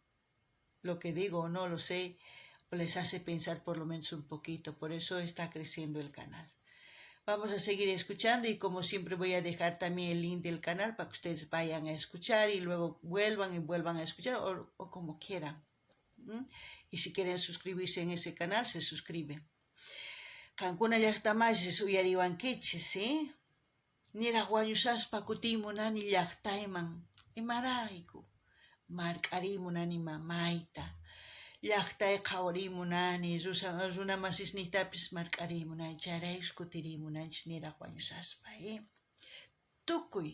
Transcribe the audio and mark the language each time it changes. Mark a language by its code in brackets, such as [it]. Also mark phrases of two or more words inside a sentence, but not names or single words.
[es] Lo que digo, no lo sé, o les hace pensar por lo menos un poquito. Por eso está creciendo el canal. Vamos a seguir escuchando y como siempre voy a dejar también el link del canal para que ustedes vayan a escuchar y luego vuelvan a escuchar o como quieran. Y si quieren suscribirse en ese canal, se suscriben. [qu] Kankuna llaqtamaysis uyariwankichis, ¿sí? Niraq wañushaspa kutimunani llaqtayman. Imarayku mark'arimunani mamayta. Llaqtay qhawarimunani, runa masisniytapis mark'arimunani, chayrayk's kutirimunanchis niraq wañushaspa, tukuy.